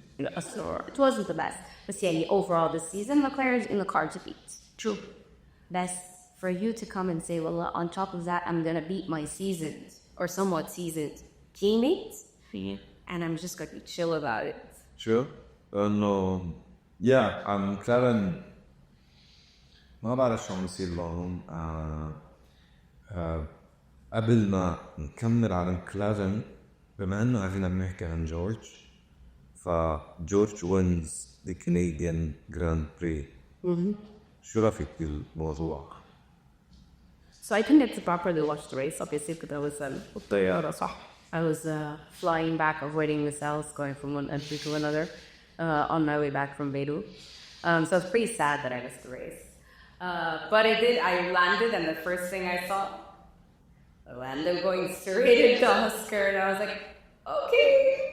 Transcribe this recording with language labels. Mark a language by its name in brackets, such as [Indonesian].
[English] It wasn't the best. But yeah, overall this season, McLaren's in the car to beat. True. That's for you to come and say, well, on top of that, I'm going to beat my seasoned or somewhat seasoned teammates. Yeah. And I'm just going to be chill about it. True. No. [Arabic] Yeah, McLaren ما بعرف شو عم بيصير لهم. قبل ما نكمل على مكلارن، بما انه قاعدين بنحكي عن جورج، فجورج [English] wins the Canadian Grand Prix. [Arabic] شو رأيك بالموضوع؟ [English] So I didn't get to properly watch the race, obviously, because I was [Arabic] بالطيارة صح. [English] I was flying back, avoiding missiles, going from one entry to another on my way back from Beirut. So it's pretty sad that I missed the race. But I landed, and the first thing I saw, Lando going straight into Oscar, and I was like, okay.